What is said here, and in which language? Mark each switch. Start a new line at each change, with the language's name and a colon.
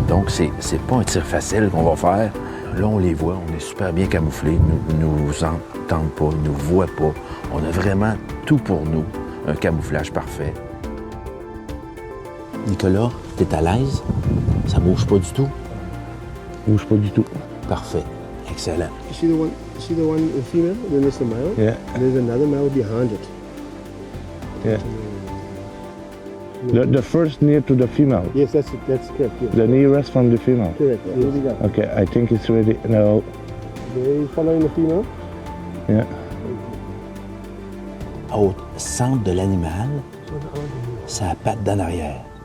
French: Donc, c'est pas un tir facile qu'on va faire. Là, on les voit, on est super bien camouflés, ils nous entendent pas, ils nous voient pas. On a vraiment tout pour nous, un camouflage parfait. Nicolas, t'es à l'aise? Ça bouge pas du tout? Bouge pas du tout. Parfait. Excellent.
English: You see the one, the female, then there's the male. Yeah. And there's another male behind it. Yeah. The first near to the female. Yes, that's correct. Yes. The nearest from the female. Correct. Yes. Okay, I think it's ready. No. There, following the female. Yeah.
French: Au centre de l'animal, sa patte d'en arrière.